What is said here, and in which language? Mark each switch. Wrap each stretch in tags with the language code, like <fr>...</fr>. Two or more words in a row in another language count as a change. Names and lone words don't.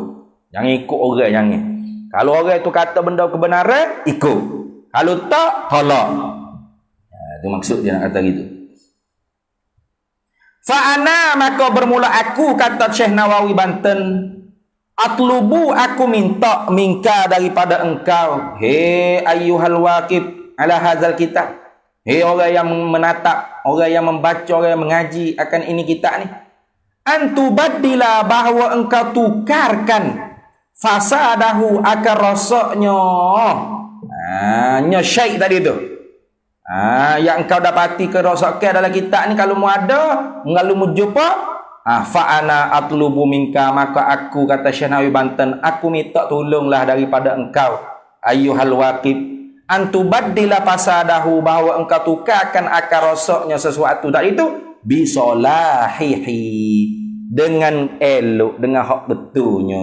<ms>Jangan ikut orang, jangan. Kalau orang tu kata benda kebenaran, ikut. Kalau tak, tolak. Itu maksud dia nak kata gitu. Fa'ana, maka bermula aku, kata Syekh Nawawi Banten, atlubu, aku minta minka daripada engkau, hei</ms> <ar>أيها الواقف على هذا الكتاب,</ar> <ms>hei orang yang menatap, orang yang membaca, orang yang mengaji akan ini kitab ni, antubadila, bahawa engkau tukarkan fasadahu, akan rosaknya syaik tadi tu, yang engkau dapati kerosakan dalam kitab ni, kalau mu ada, kalau mu jumpa,</ms> <ar>فأنا أطلب منك,</ar> <ms>maka aku, kata Syekh Nawawi Banten, aku minta tolonglah daripada engkau</ms> <ar>أيها الواقف, أن تبدل فساده,</ar> <ms>bahawa engkau tukarkan akar rosaknya sesuatu tadi itu bisolahihi, dengan elok, dengan hak betulnya.</ms>